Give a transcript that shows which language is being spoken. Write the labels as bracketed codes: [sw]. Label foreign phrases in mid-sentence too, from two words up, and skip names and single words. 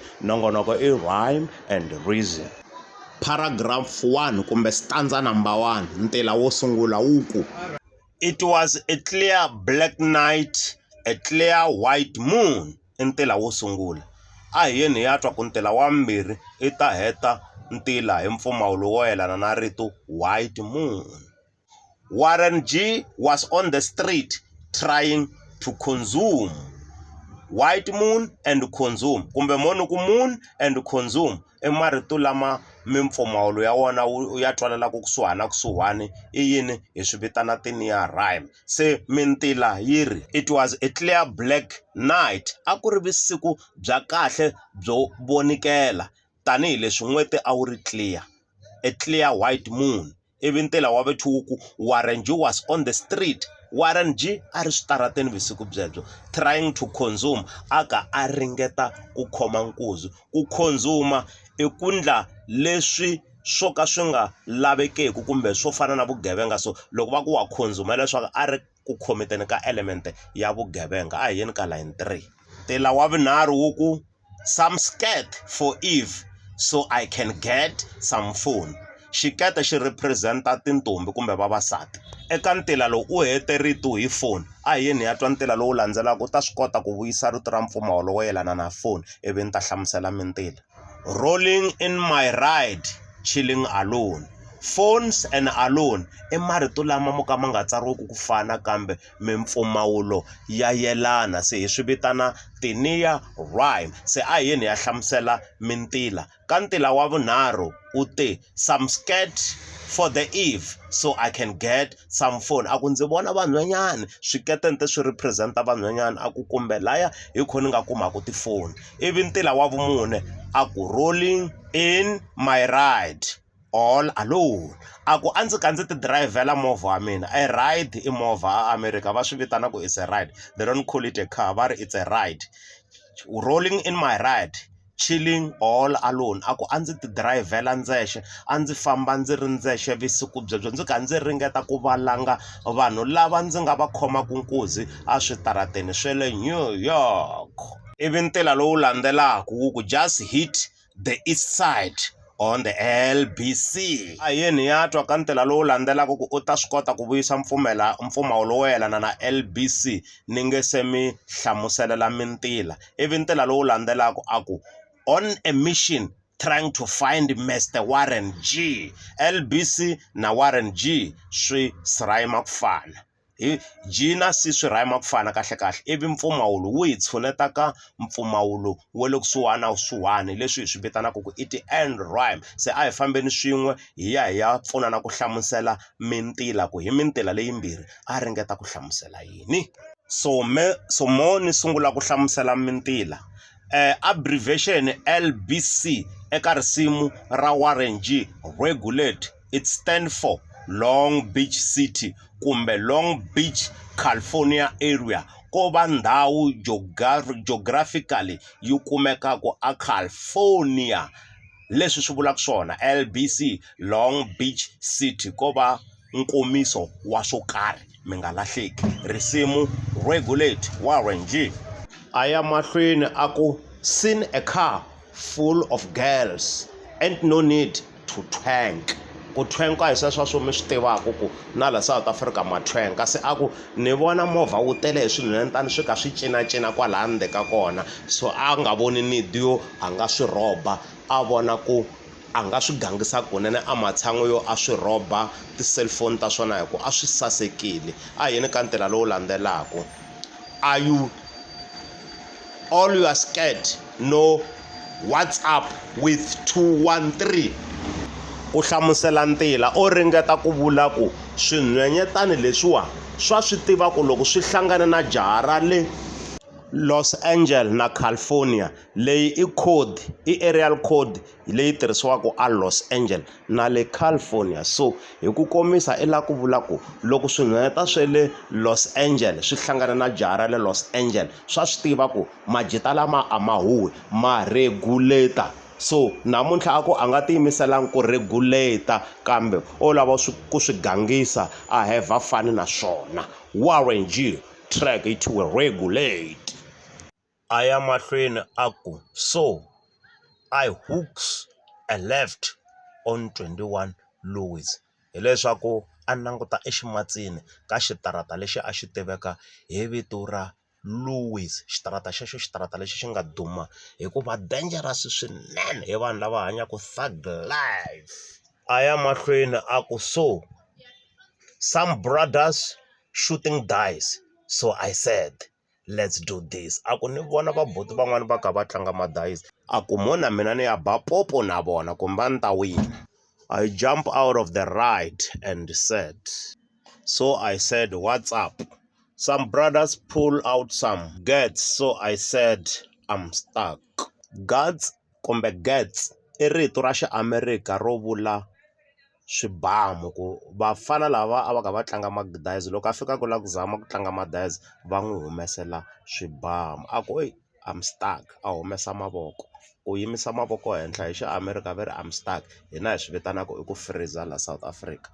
[ts] Nongonoko i Rhyme and Reason. Paragraph 1 kumbe stanza number 1, ntila wo sungula wu ku [en] it was a clear black night, a clear white moon. [ts] I ntila wo sungula. A hi yeni ya twa ku ntila wa mbirhi i ta heta ntila hi mpfumawulo wo yelana na rito [en] white moon. Warren G was on the street trying to consume. white moon and consume [ts] kumbe moni ku [en] moon and consume [ts] I marito lama mimpfumawulo ya wona ya twalelaku kusuhani I yini hi swi vitana ti- [en] near rhyme. Se mintila yi ri it was a clear black night, [ts] a ku ri vusiku bya kahle byo vonikela tanihileswi n'weti a wu ri [en] clear, a clear white moon. [ts] Ivi ntila wa vethuku [en] Warren G was on the street. [ts] Warren G a ri switarateni vusiku byebyo [en] trying to consume, [ts] aka a ringeta ku khoma nkuzi. Ku consume I ku ndla leswi swo ka swi nga lavekeki kumbe swo fana na vugevenga. So loko va ku wa consume leswaku a ri ku khometeni ka element ya vugevenga. A hi yeni ka line 3. Ntila wa vunharhu wu ku [en] some skirt for Eve so I can get some phone. [ts] Xikete xi representa tintombi kumbe vavasati. Eka ntila lowu u hete rito hi phone. A hi yeni ya twa ntila lowu landzelaka u ta swi kota ku vuyisa rito ra mpfumawulo wo yelana na phone ivi ni ta hlamusela mintila. [en] Rolling in my ride, chilling alone. Phones and alone [ts] I marito lama mo ka ma nga tsariweki ku fana kambe mimpfumawulo ya yelana. Se hi swi vitana ti- [en] near rhyme. [ts] Se a hi yeni ya hlamusela mintila. Ka ntila wa vunharhu u te [en] some skirt for the Eve so I can get some phone. [ts] A ku ndzi vona vanhwanyani swikete nte swi representa vanhwanyani. A ku kumbe laya hi khoni nga kumaku tifoni. Ivi ntila wa vumune a ku [en] rolling in my ride all alone. [ts] A ku a ndzi ka ndzi ti drivela movha wa mina. A ride I movha a America va swi vitana ku [en] it's a ride, they don't call it a car, [ts] va ri [en] it's a ride. Rolling in my ride, chilling all alone. [ts] A ku a ndzi ti drivela ndzexe, a ndzi famba ndzi ri ndzexe vusiku byebyo ndzi ka ndzi ringeta ku valanga vanhu lava ndzi nga va khomaku nkuzi a switarateni swe le New York. Ivi ntila lowu landzelaku wu ku [en] just hit the east side on the LBC. [ts] A yeni ya twa ka ntila lowu landzelaka ku u ta swi kota ku vuyisa mpfumawulo wo yelana na LBC ni nge se mi hlamuselela mintila. Ivi ntila lowu landzelaka a ku [en] on a mission trying to find Mr. [ts] Warren G. LBC na Warren G swi rhyma ku fana. G na C swi rhyma ku fana kahle kahle. Ivi mpfumawulo wu hi tshuneta ka mpfumawulo wa le kusuhani na kusuhani leswi hi swi vitanaka ku I ti- [en] end rhyme. [ts] Se a hi fambeni swin'we hi ya pfunana ku hlamusela mintila ku hi mintila leyimbirhi a ringeta ku hlamusela yini. So mo ni sungula ku hlamusela mintila. Abbreviation LBC eka risimu ra Warren G regulate [en] it stand for Long Beach City [ts] kumbe Long Beach California area. Ko va ndhawu geographically yi kumekaku a California. Leswi swi vulaka swona LBC Long Beach City ko va nkomiso wa swo karhi mi nga lahleki. Risimu regulate Warren G. Aya mahlweni a ku [en] seen a car full of girls and no need to twank. [ts] Ku twenka hi sweswo swo mi swi tivaka ku na la South Africa ma twenka. Se a ku ni vona movha wu tele hi swinhwanyatani swi ka swi cinacina kwala handle ka kona. So a nga voni need yo a nga swi rhoba, a vona ku a nga swi gangisa kunene a matshan'we yo a swi rhoba ti-cellphone ta swona hi ku a swi sasekile. A yini ka ntila lowu landzelaka. [en] Are you all you are scared? No, what's up with 213? [ts] Ku hlamusela ntila o ringeta ku vula ku swinhwenyetani leswiwa swa swi tiva ku loko swi hlangane na jaha ra le Los Angeles na California leyi I [en] aerial code [ts] leyi tirhisiwaka a Los Angeles na le California. So hi ku komisa I la ku vula ku loko swinhwanyeta swe le Los Angeles swi hlangana na jaha ra le Los Angeles swa swi tiva ku majita lama a ma huwi ma regulator. So namuntlha a ku a nga tiyimiselangi ku regulator kambe o lava ku swi gangisa a [en] have fun [ts] na swona. [en] Warren G track it will regulate. [ts] Aya mahlweni a ku [en] so I hooks a left on 21 Louis. [ts] Hi leswaku a languta eximatsini ka xitarata lexi a xi tiveka hi vito ra Louis. Xitarata lexi xi nga duma hikuva dangerous swinene hi vanhu lava hanyaka thug life. Aya mahlweni a ku [en] so some brothers shooting dice so I said let's do this. [ts] A ku ni vona vabuti van'wani va ka va tlanga madayizi. A ku mona mina ni ya ba popo na vona kumbe a ni ta wina. [en] I jump out of the ride and said, so I said, what's up? Some brothers pull out some gats, so I said, I'm stuck. [ts] Gats kumbe gats I rito ra xi-America ro vula swibamu, ku vafana lava a va ka va tlanga madayizi loko a fika ku lava ku zama ku tlanga madayizi va n'wi humesela swibamu. A ku [en] I'm stuck, [ts] a humesa mavoko. Ku yimisa mavoko henhla hi xi-America va ri [en] I'm stuck, [ts] hina hi swi vitanaka i ku freezer la South Africa.